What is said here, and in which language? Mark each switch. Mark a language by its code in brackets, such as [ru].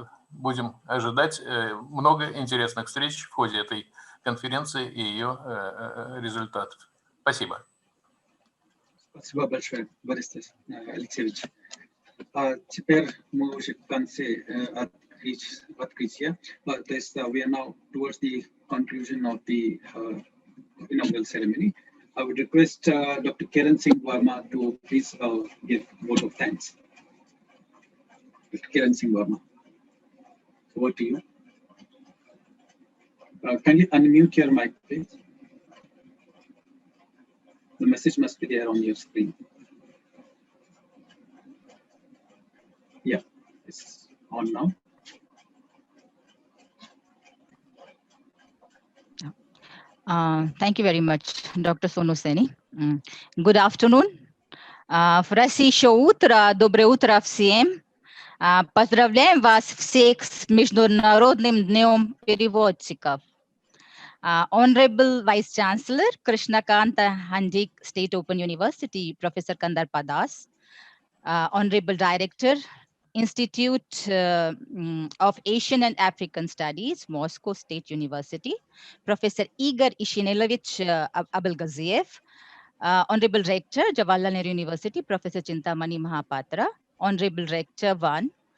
[ru] будем ожидать много интересных встреч в ходе этой конференции и ее результатов. Спасибо. Спасибо большое, Борис Алексеевич. А теперь мы уже в конце открытия. То есть [en] we are now towards the conclusion of the inaugural ceremony. I would request Dr. Kiran Singh Verma to please give vote of thanks. Dr. Kiran Singh Verma, over to you. Can you unmute your mic, please? The message must be there on your screen. Yeah, it's on now. Thank you very much, Dr. Sonu Seni. Good afternoon. [ru] Хорошее утро, доброе утро всем. Поздравляем вас всех с Международным днем переводчиков. [en] Honorable Vice Chancellor Krishnakanta Handik State Open University, Professor Kandar Padas, Honorable Director, Institute of Asian and African Studies, Moscow State University, Professor Igor Ishinelovich Abelgaziev, Honorable Rector, Jawaharlal Nehru University, Professor Chintamani Mahapatra, Honorable Rector 1,